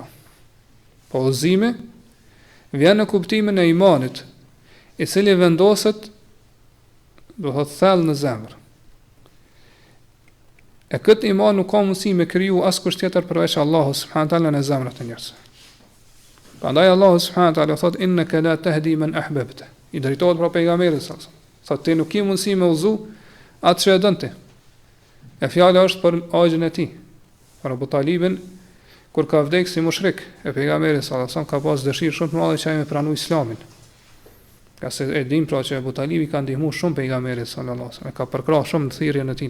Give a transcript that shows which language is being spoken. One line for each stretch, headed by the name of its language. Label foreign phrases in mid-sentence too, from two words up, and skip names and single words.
Albanian: Po udhëzimi vjen në kuptimin e imanit i cili vendoset, do thot thellë në zemër. E këtë iman nuk ka mundësi me kriju askush tjetër përveç Allahu
Arabic: سبحانه وتعالى
Albanian: në zemrat e njerëzve. Prandaj Allahu
Arabic: سبحانه وتعالى
Albanian: thot
Arabic: إنك لا تهدي من أحببت.
Albanian: I drejtohet për pejgamberin sa. Thot ti nuk ke mundësi me udhëzu atë që e dën ti. E fjala është për agjën e tij. Për Abu Talibin kur ka vdekur si mushrik, e pejgamberi
Arabic: صلى الله عليه وسلم
Albanian: ka pas dëshirë shumë të madhe që ai me pranu islamin. Ka se e dim pra që Abu Talibi ka ndihmuar shumë pejgamberin
Arabic: صلى الله عليه وسلم,
Albanian: ka përkrah shumë në thirrjen e tij.